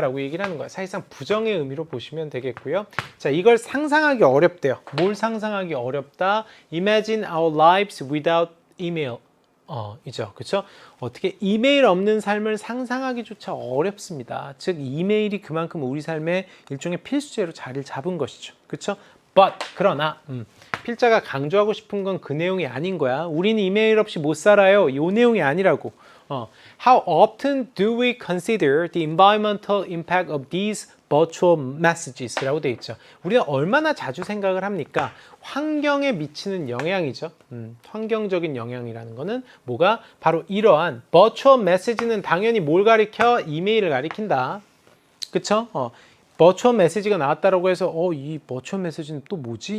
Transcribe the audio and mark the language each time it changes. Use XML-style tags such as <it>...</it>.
<ko>라고 얘기를 하는 거예요. 사실상 부정의 의미로 보시면 되겠고요. 자, 이걸 상상하기 어렵대요. 뭘 상상하기 어렵다?</ko> <en>Imagine our lives without email.</en> <ko>이죠. 그쵸? 어떻게 이메일 없는 삶을 상상하기조차 어렵습니다. 즉, 이메일이 그만큼 우리 삶의 일종의 필수제로 자리를 잡은 것이죠. 그쵸? But, 그러나, 필자가 강조하고 싶은 건 그 내용이 아닌 거야. 우리는 이메일 없이 못 살아요. 이 내용이 아니라고.</ko> <en>How often do we consider the environmental impact of these virtual messages?</en> <ko>라고 되어 있죠. 우리가 얼마나 자주 생각을 합니까? 환경에 미치는 영향이죠. 환경적인 영향이라는 거는 뭐가? 바로 이러한 virtual message는 당연히 뭘 가리켜? 이메일을 가리킨다. 그쵸? 버추얼 메시지가 나왔다라고 해서 이 버추얼 메시지는 또 뭐지?</ko>